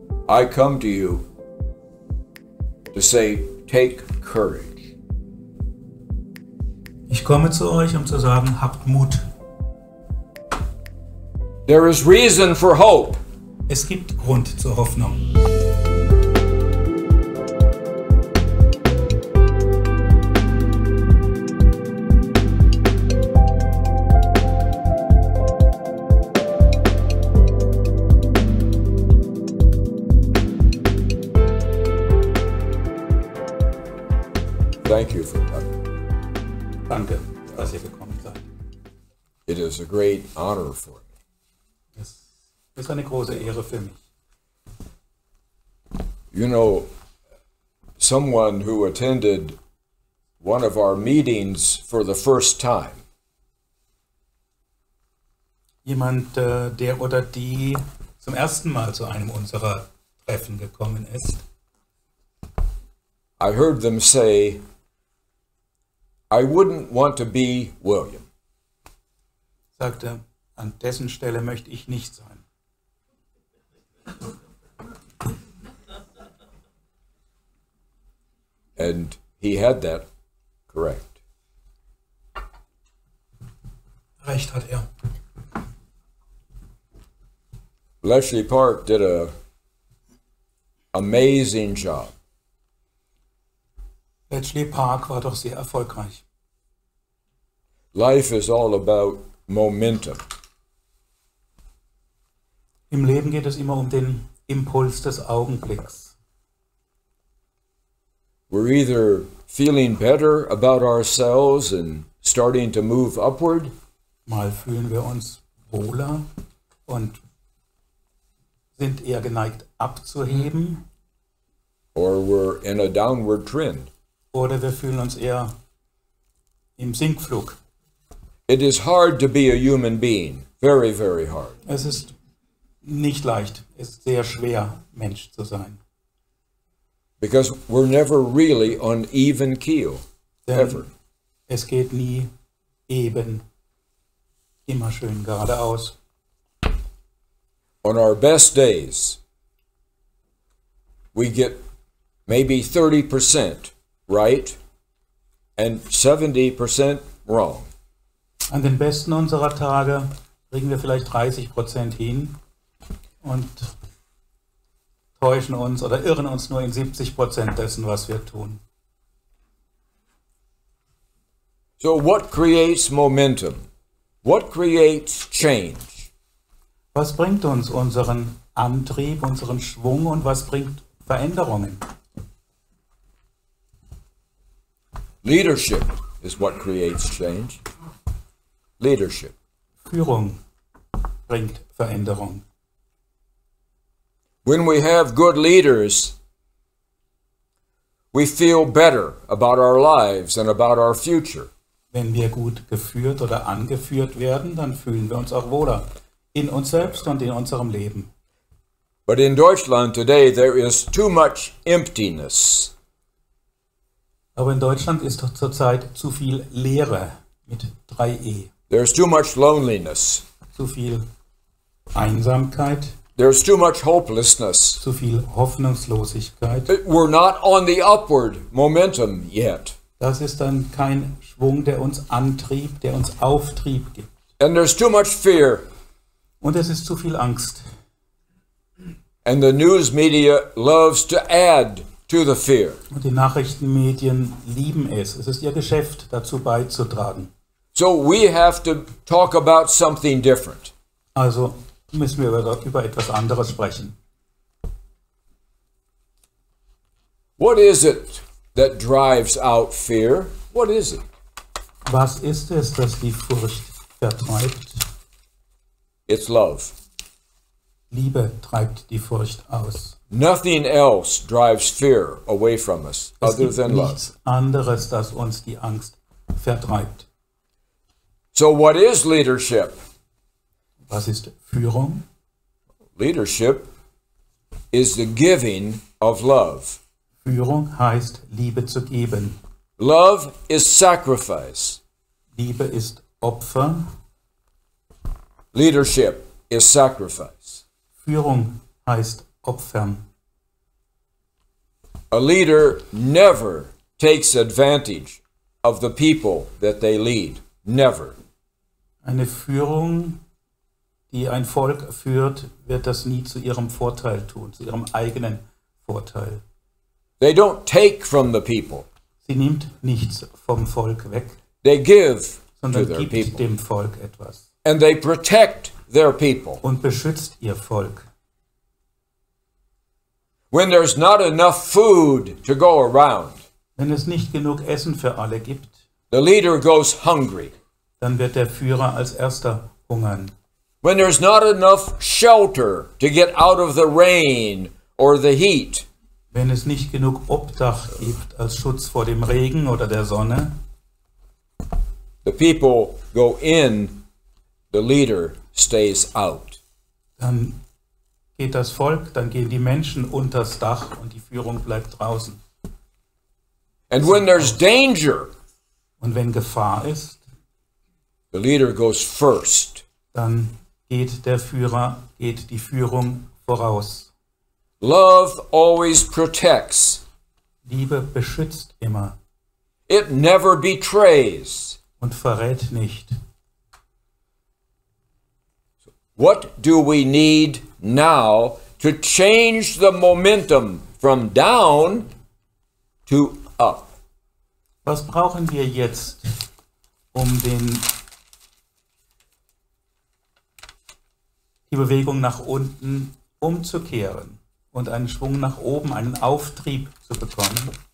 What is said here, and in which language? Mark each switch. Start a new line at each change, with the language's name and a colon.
English: I come to you to say, take courage.
German: Ich komme zu euch, um zu sagen, habt Mut.
English: There is reason for hope.
German: Es gibt Grund zur Hoffnung.
English: Thank you for coming.
German: Danke, dass ihr gekommen seid.
English: It is a great honor for me.
German: Es ist eine große Ehre für mich.
English: You know, someone who attended one of our meetings for the first time
German: Jemand, der oder die zum ersten Mal zu einem unserer Treffen gekommen ist,
English: I heard them say, I wouldn't want to be William.
German: sagte, an dessen Stelle möchte ich nicht sein.
English: And he had that correct.
German: Recht hat er.
English: Bletchley Park did a amazing job.
German: Bletchley Park war doch sehr erfolgreich.
English: Life is all about momentum.
German: Im Leben geht es immer um den Impuls des Augenblicks.
English: We're either feeling better about ourselves and starting to move upward,
German: Mal fühlen wir uns wohler und sind eher geneigt abzuheben,
English: or we're in a downward trend.
German: oder wir fühlen uns eher im Sinkflug.
English: It is hard to be a human being. Very, very hard.
German: Es ist nicht leicht, es ist sehr schwer, Mensch zu sein.
English: Because we're never really on even keel. Ever.
German: Denn es geht nie eben, immer schön geradeaus.
English: On our best days, we get maybe 30% right and 70% wrong.
German: An den besten unserer Tage kriegen wir vielleicht 30% hin und täuschen uns oder irren uns nur in 70% dessen, was wir tun.
English: So what creates momentum? What creates change?
German: Was bringt uns unseren Antrieb, unseren Schwung und was bringt Veränderungen?
English: Leadership is what creates change. Leadership.
German: Führung bringt Veränderung.
English: When we have good leaders, we feel better about our lives and about our future.
German: Wenn wir gut geführt oder angeführt werden, dann fühlen wir uns auch wohler in uns selbst und in unserem Leben.
English: But in Deutschland today, there is too much emptiness.
German: Aber in Deutschland ist doch zurzeit zu viel Leere mit 3E.
English: There's too much loneliness.
German: Zu viel Einsamkeit,
English: There's too much hopelessness.
German: zu viel Hoffnungslosigkeit.
English: We're not on the upward momentum yet.
German: Das ist dann kein Schwung, der uns Antrieb, der uns Auftrieb gibt.
English: And there's too much fear.
German: Und es ist zu viel Angst.
English: And the news media loves to add to the fear.
German: Und die Nachrichtenmedien lieben es. Es ist ihr Geschäft, dazu beizutragen.
English: So we have to talk about something different.
German: Also müssen wir über etwas anderes sprechen.
English: What is it that drives out fear? What is it?
German: Was ist es, das die Furcht vertreibt?
English: It's love.
German: Liebe treibt die Furcht aus.
English: Nothing else drives fear away from us
German: Es
English: other
German: gibt
English: than love.
German: nichts anderes, das uns die Angst vertreibt.
English: So what is leadership?
German: Was ist Führung?
English: Leadership is the giving of love.
German: Führung heißt, Liebe zu geben.
English: Love is sacrifice.
German: Liebe ist Opfer.
English: Leadership is sacrifice.
German: Führung heißt Opfern.
English: A leader never takes advantage of the people that they lead. Never.
German: Eine Führung, die ein Volk führt, wird das nie zu ihrem Vorteil tun, zu ihrem eigenen Vorteil.
English: They don't take from the people.
German: Sie nimmt nichts vom Volk weg,
English: They give to
German: sondern
English: their
German: gibt
English: people.
German: dem Volk etwas
English: And they protect their people.
German: und beschützt ihr Volk.
English: When there's not enough food to go around,
German: Wenn es nicht genug Essen für alle gibt,
English: the leader goes hungry.
German: dann wird der Führer als erster hungern.
English: When there's not enough shelter to get out of the rain or the heat,
German: Wenn es nicht genug Obdach gibt als Schutz vor dem Regen oder der Sonne,
English: the people go in, the leader stays out.
German: dann geht das Volk, dann gehen die Menschen unters Dach und die Führung bleibt draußen.
English: And when there's danger,
German: Und wenn Gefahr ist,
English: the leader goes first.
German: dann geht die Führung voraus.
English: Love always protects.
German: Liebe beschützt immer
English: It never betrays.
German: und verrät nicht.
English: What do we need now to change the momentum from down to up?
German: Was brauchen wir jetzt, um die Bewegung nach unten umzukehren und einen Schwung nach oben, einen Auftrieb zu bekommen?